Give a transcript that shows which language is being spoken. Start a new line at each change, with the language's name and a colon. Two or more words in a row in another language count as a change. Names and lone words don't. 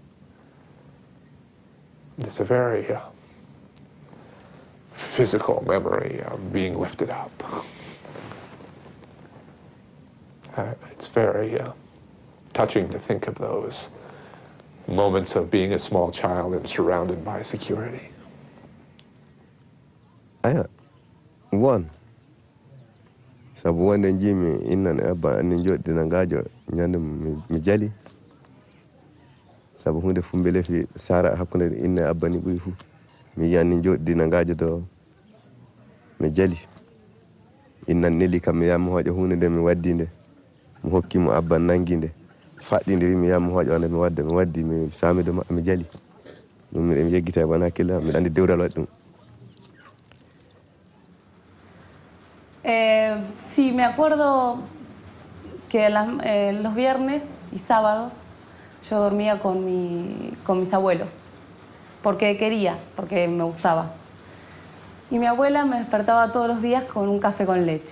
English: It's a very physical memory of being lifted up. It's very touching to think of those moments of being a small child and surrounded by security. Aya, one.
Fula: Sabu wanda jimi inna ne abba anin joddi na ngajo nyande mi jali. Sabu hunde fumbele fi sara hakkunde inna abba ni buri fu. Mi yanni joddi na ngajo do mi jali. Inna neli kam mi yam hojo hunde de mi waddinde. Mi hokki mo abba nanginde. Faddinde mi yam hojo ande mi waddi mi sami do mi jali. Dum mi yeggita bana kila mi andi dewral waddum.
Spanish: Sí, me acuerdo que los viernes y sábados yo dormía con mis abuelos, porque quería, porque me gustaba. Y mi abuela me despertaba todos los días con un café con leche.